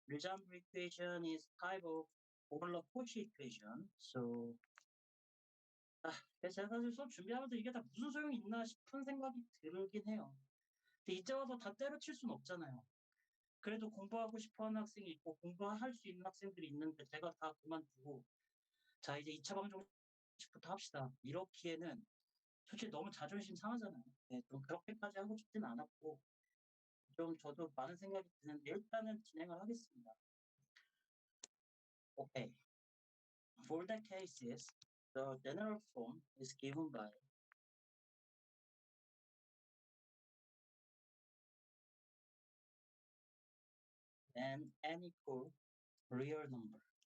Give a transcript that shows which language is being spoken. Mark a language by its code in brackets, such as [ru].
[en] Legendre equation is type of Euler-Cauchy equation. [ko] So, 제가 사실 수업 준비하면서 이게 다 무슨 소용이 있나 싶은 생각이 들긴 해요. 근데 이제 와서 다 때려칠 수는 없잖아요. 그래도 공부하고 싶어 하는 학생이 있고 공부할 수 있는 학생들이 있는데 제가 다 그만두고 자 이제 2차 방정식부터 합시다. 이렇기에는 솔직히 너무 자존심 상하잖아요. 네, 좀 그렇게까지 하고 싶진 않았고 좀 저도 많은 생각이 드는데 일단은 진행을 하겠습니다. [en] Okay. For the cases, the general form is given by n equal real number.